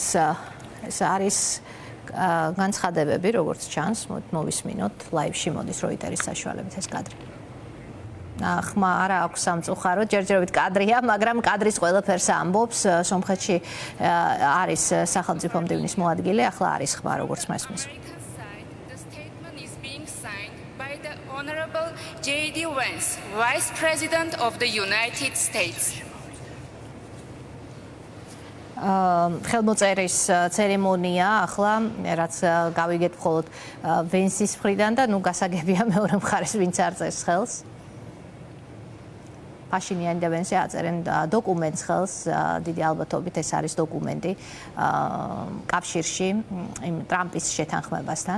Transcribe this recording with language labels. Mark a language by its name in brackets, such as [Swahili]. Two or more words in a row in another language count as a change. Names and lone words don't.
[Georgian] ეს არის განცხადებები, როგორც ჩანს, მოვისმინოთ ლაივში მოდის როიტერის საშუალებით ეს კადრი. ხმა არა აქვს სამწუხაროდ, ჯერჯერობით კადრია, მაგრამ კადრის ყველაფერს ამბობს. სომხეთში არის სახელმწიფო მდივნის მოადგილე, ახლა არის ხმა, როგორც მესმის. [English] Honorable J.D. Vance, Vice President of the United States. [Georgian] ხელმოწერის ცერემონია ახლა რაც გავიგეთ მხოლოდ ვენსის მხრიდან და ნუ გასაგებია მეორე მხარეს ვინც არ წერს ხელს. პაშინიანი და ვენსი აწერენ დოკუმენტს ხელს, დიდი ალბათობით ეს არის დოკუმენტი კავშირში იმ ტრამპის შეთანხმებასთან.